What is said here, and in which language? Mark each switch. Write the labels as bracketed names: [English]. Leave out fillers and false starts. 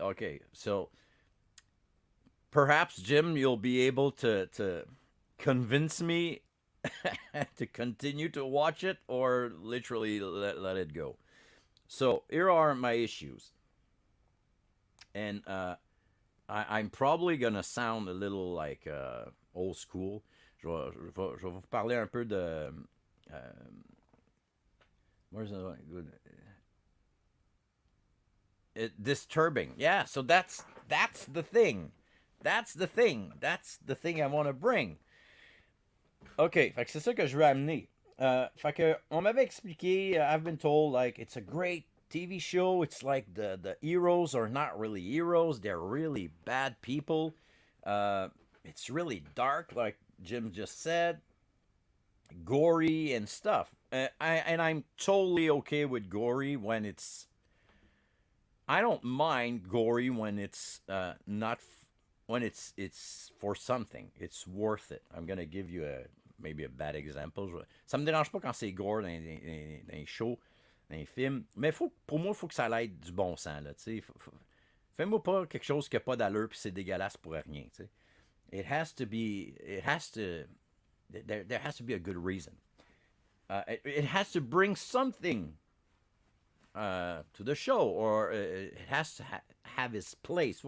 [English] Okay, so perhaps Jim, you'll be able to convince me to continue to watch it, or literally let it go. So here are my issues, and I'm probably gonna sound a little like old school. [French] Je vais vous parler un peu de. [English] Where's the good? Disturbing. Yeah. So that's the thing. That's the thing. That's the thing I want to bring. [French] OK, fait que c'est ça que je veux amener. Fait que on m'avait expliqué, [English] I've been told like it's a great TV show. It's like the heroes are not really heroes. They're really bad people. It's really dark, like Jim just said, gory and stuff. I'm totally okay with gory when it's. I don't mind gory when it's not when it's for something. It's worth it. I'm gonna give you maybe a bad example. [French] Ça me dérange pas quand c'est gore dans les shows, dans les films, mais pour moi, il faut que ça aille du bon sens. Là, fais-moi pas quelque chose qui n'a pas d'allure puis c'est dégueulasse pour rien. [English] T'sais. It has to be. It has to. There has to be a good reason. It has to bring something to the show, or it has to have its place.